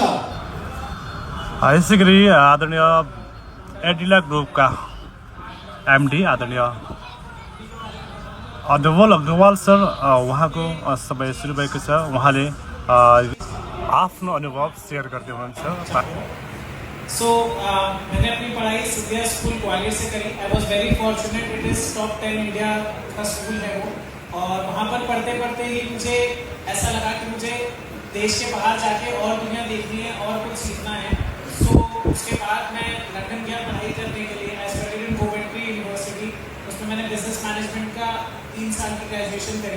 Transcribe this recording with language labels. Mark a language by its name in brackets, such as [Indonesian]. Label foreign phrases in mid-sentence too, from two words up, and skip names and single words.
[Nepali] यसै गरी आदरणीय एडिला ग्रुपका एमडी आदरणीय अनमोल अग्रवाल सर उहाँको समय सुरु भएको छ। उहाँले आफ्नो अनुभव सेयर गर्दै हुनुहुन्छ। [Hindi] सो मैंने अपनी पढ़ाई सिद्धिया स्कूल ग्वालियर से करी। [English] I was very fortunate, it is top 10 India [Hindi] का स्कूल है वो। और वहाँ पर पढ़ते पढ़ते ही मुझे ऐसा लगा कि मुझे देश के बाहर जाके और दुनिया देखनी है और कुछ सीखना है। सो उसके बाद मैं लंदन गया पढ़ाई करने के लिए। [English] I studied in Coventry University. [Hindi] उसमें मैंने [English] business management [Hindi] का 3 साल की ग्रेजुएशन करी।